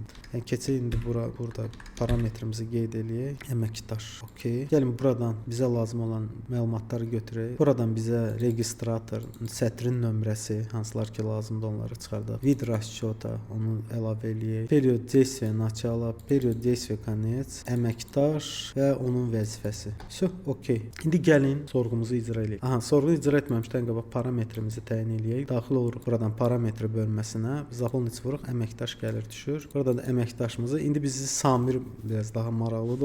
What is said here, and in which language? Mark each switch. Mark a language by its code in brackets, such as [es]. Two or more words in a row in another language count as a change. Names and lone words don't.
[az] Yəni keçək indi burada parametrimizi qeyd eləyək. Əməkdaş. Okay. Gəlin buradan bizə lazım olan məlumatları götürək. Buradan bizə registrator, sətrin nömrəsi, hansılar ki lazımdır onları çıxardaq. [ru] Вид расчёта [az] onu əlavə eləyək. [ru] Период действия начало, период действия конец, [az] əməkdaş və onun vəzifəsi. Всё, okay. İndi gəlin sorğumuzu icra eləyək. Sorğu icra etməmişdən qabaq parametrimizi təyin eləyək. Daxil oluruq buradan parametr bölməsinə. Zaполнить vuruq, əməkdaş gəlir düşür. Buradan burada əməkdaşımızı indi bizi Samir biraz daha maraqlıdır.